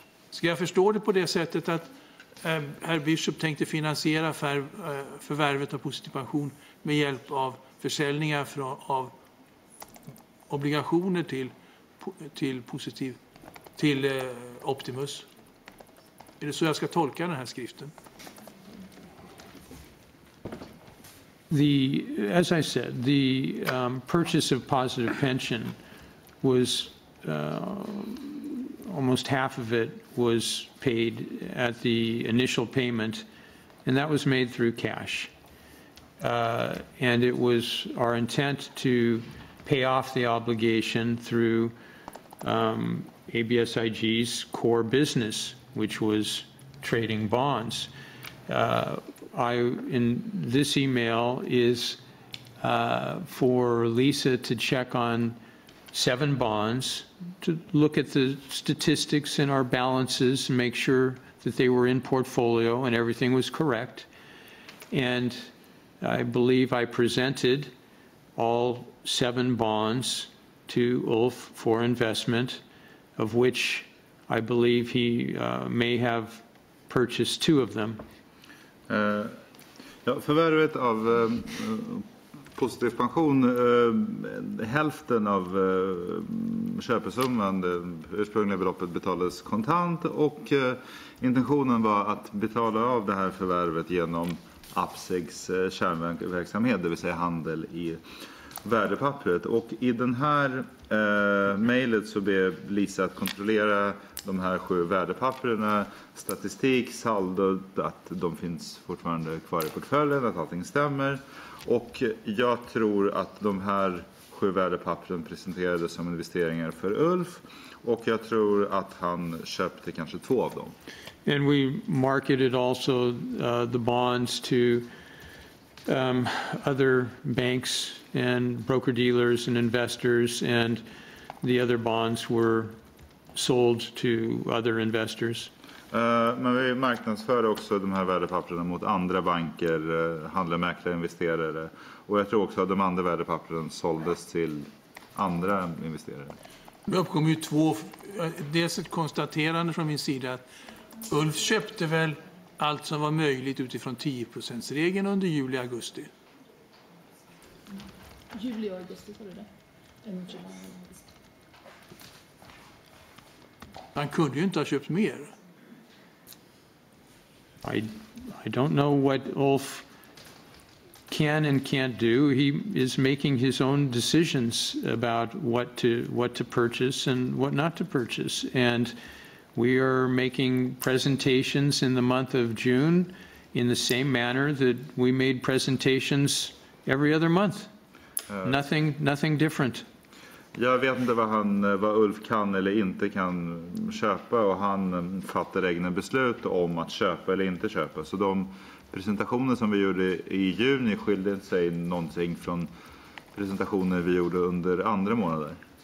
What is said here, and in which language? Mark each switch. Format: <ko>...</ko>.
<sv>Ska jag förstå det på det sättet att herr Bishop tänkte finansiera förvärvet av positiv pension med hjälp av försäljningar av obligationer till Optimus? Är det så jag ska tolka den här skriften?</sv> <en>As I said, the purchase of positive pension was almost half of it was paid at the initial payment, and that was made through cash. And it was our intent to pay off the obligation through ABSIG's core business, which was trading bonds. In this email is for Lisa to check on 7 bonds, to look at the statistics in our balances and make sure that they were in portfolio and everything was correct. And I believe I presented all 7 bonds to Ulf for investment, of which I believe he may have purchased 2 of them.</en> <sv>Ja, förvärvet av positiv pension, hälften av köpesumman, det ursprungliga beloppet betalades kontant, och intentionen var att betala av det här förvärvet genom ABSIGs kärnverksamhet, det vill säga handel i värdepappret. Och i den här mejlet så ber Lisa att kontrollera de här 7 värdepapperna, statistik, saldo, att de finns fortfarande kvar i portföljen, att allting stämmer. Och jag tror att de här 7 värdepappren presenterades som investeringar för Ulf, och jag tror att han köpte kanske 2 av dem.</sv> <en>And we marketed also the bonds to other banks and broker-dealers and investors, and the other bonds were sold to other investors.</en> <sv>Men vi marknadsför också de här värdepapperna mot andra banker, handlare, mäklare, investerare. Och jag tror också att de andra värdepapperna såldes till andra investerare. Det uppkom ju 2, dels ett konstaterande från min sida att Ulf köpte väl allt som var möjligt utifrån 10%-regeln under juli och augusti. Juli och augusti, var det det? Han kunde ju inte ha köpt mer.</sv> <en>I don't know what Ulf can and can't do. He is making his own decisions about what to purchase and what not to purchase. And we are making presentations in the month of June in the same manner that we made presentations every other month. Nothing different.</en> <sv>Jag vet inte vad Ulf kan eller inte kan köpa, och han fattar egna beslut om att köpa eller inte köpa. Så de presentationer som vi gjorde i juni skilde sig någonting från presentationer vi gjorde under andra månader.</sv>